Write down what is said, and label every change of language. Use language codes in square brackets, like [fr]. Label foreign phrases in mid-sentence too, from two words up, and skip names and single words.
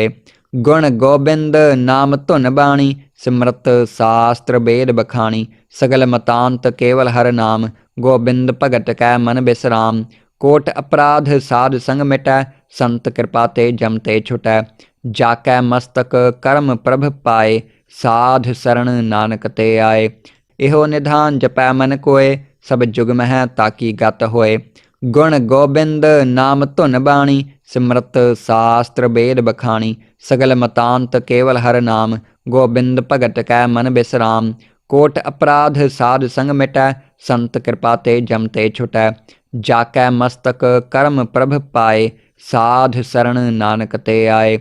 [pa] ਗੁਣ ਗੋਬਿੰਦ ਨਾਮ ਧੁਨ ਬਾਣੀ ਸਿਮਰਤ ਸਾਸਤਰ ਵੇਦ ਬਖਾਣੀ ਸਗਲ ਮਤਾਂਤ ਕੇਵਲ ਹਰ ਨਾਮ ਗੋਬਿੰਦ ਭਗਤ ਕੈ ਮਨ ਬਿਸਰਾਮ। ਕੋਟ ਅਪਰਾਧ ਸਾਧ ਸੰਗ ਮਿਟੈ ਸੰਤ ਕਿਰਪਾ ਤੇ ਜਮਤੇ ਛੁਟੈ। ਜਾਕੈ ਮਸਤਕ ਕਰਮ ਪ੍ਰਭ ਪਾਏ ਸਾਧ ਸਰਣ ਨਾਨਕ ਤੇ ਆਏ। ਇਹੋ ਨਿਧਾਨ ਜਪੈ ਮਨ ਕੋਏ ਸਭ ਜੁਗ ਮਹ ਤਾਕੀ ਗਤ ਹੋਏ। ਗੁਣ ਗੋਬਿੰਦ ਨਾਮ ਧੁਨ ਬਾਣੀ, ਸਿਮਰਤ ਸਾਸਤਰ ਵੇਦ ਬਖਾਣੀ। ਸਗਲ ਮਤਾਂਤ ਕੇਵਲ ਹਰ ਨਾਮ, ਗੋਬਿੰਦ ਭਗਤ ਕੈ ਮਨ ਬਿਸਰਾਮ। ਕੋਟ ਅਪਰਾਧ ਸਾਧ ਸੰਗ ਮਿਟੈ, ਸੰਤ ਕਿਰਪਾ ਤੇ ਜਮ ਤੇ ਛੁਟੈ। ਜਾਕੈ ਮਸਤਕ ਕਰਮ ਪ੍ਰਭ ਪਾਏ, ਸਾਧ ਸਰਣ ਨਾਨਕ ਤੇ ਆਏ।